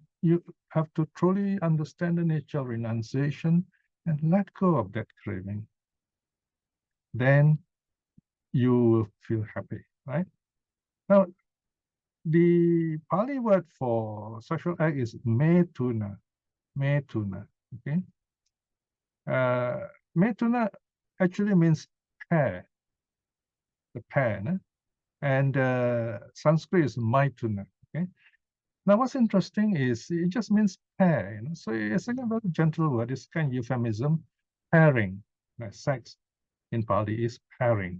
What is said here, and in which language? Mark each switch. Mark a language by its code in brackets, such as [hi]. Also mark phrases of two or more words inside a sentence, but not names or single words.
[en] You have to truly understand the nature of renunciation and let go of that craving. Then you will feel happy, right? Now, the Pali word for sexual act is metuna. Metuna, okay? Metuna actually means pair, the pair, no? And Sanskrit is maituna, okay? Now, what's interesting is it just means pair, you know? So it's a very gentle word. It's kind of euphemism, pairing. Like sex in Pali is pairing.